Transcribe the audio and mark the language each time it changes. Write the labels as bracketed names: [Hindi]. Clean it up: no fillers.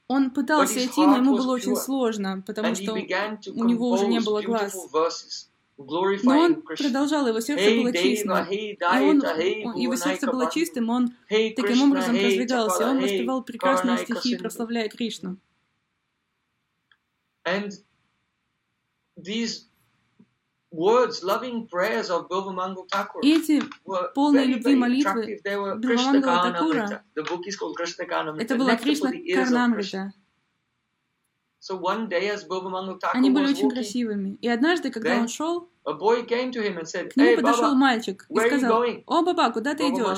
[Russian] Он пытался идти, но ему было очень сложно, потому что у него уже не было глаз. Но он продолжал, его сердце было чистым. Его сердце было чистым, он таким образом продвигался. Он воспевал прекрасные стихи, прославляя Кришну. [English] And these words, loving prayers of Bilvamangal Thakur, [Russian] эти полные любви молитвы Бильвамангала Такура. [English] The book is called Krishna Karnamrita. [Russian] Это была Кришна Карнамрита. [English] So one day, as Bilvamangal Thakur was walking, [Russian] они были очень красивыми. И однажды, когда он шел, [English] a boy came to him and said, [Russian] к нему подошел [English] Baba, [Russian] мальчик и сказал, о, баба, куда ты идешь?